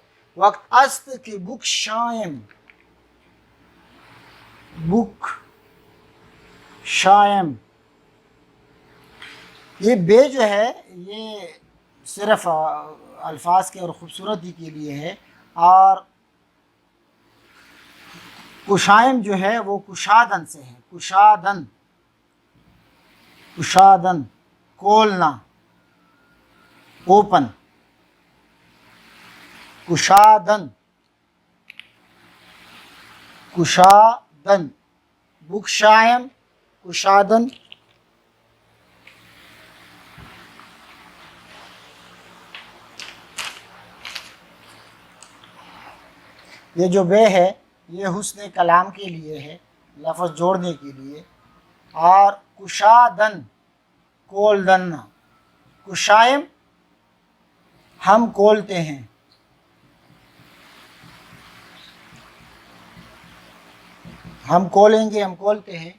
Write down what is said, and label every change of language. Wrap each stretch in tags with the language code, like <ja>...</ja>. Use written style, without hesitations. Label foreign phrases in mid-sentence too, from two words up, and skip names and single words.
<fa>وقت است کہ بک شائم، بک شائم،</fa> <ur>یہ بے جو ہے یہ صرف الفاظ کے اور خوبصورتی کے لیے ہے، اور کشائم جو ہے وہ کشادن سے ہے،</ur> <fa>کشادن، کشادن، کھولنا، اوپن، کشادن، کشادن، بکشائم، کشادن۔</fa> <ur>یہ جو بے ہے یہ حسن کلام کے لیے ہے، لفظ جوڑنے کے لیے، اور کشادن، کھولنا، کشائم ہم کھولتے ہیں، ہم کھولیں گے، ہم کھولتے ہیں۔</ur>